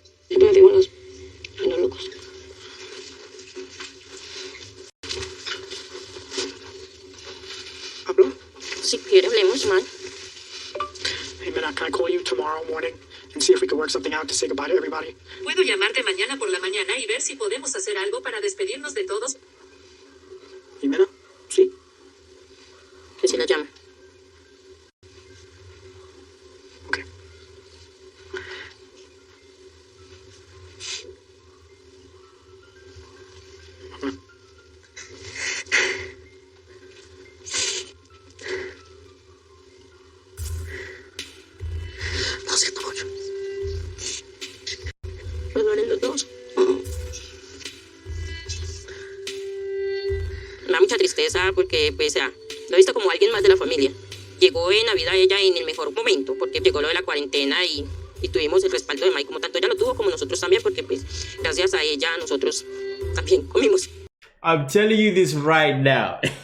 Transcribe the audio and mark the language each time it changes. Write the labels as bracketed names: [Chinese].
[Spanish] Yo le digo a los locos. ¿Hablo? Si quiere, hablemos, man. [English] Hey, Ximena, can I call you tomorrow morning and see if we can work something out to say goodbye to everybody? [Spanish] Puedo llamarte mañana por la mañana y ver si podemos hacer algo para despedirnos de todos. Ximena? ¿Sí? Que si la llama. [English] Okay. [Spanish] Lo siento mucho. Pues duelen los dos. Me da mucha tristeza porque, pues, lo he visto como alguien más de la familia. Llegó en Navidad ella en el mejor momento, porque llegó lo de la cuarentena y tuvimos el respaldo de Mike, como tanto ella lo tuvo como nosotros también, porque pues gracias a ella nosotros también comimos. [English] I'm telling you this right now.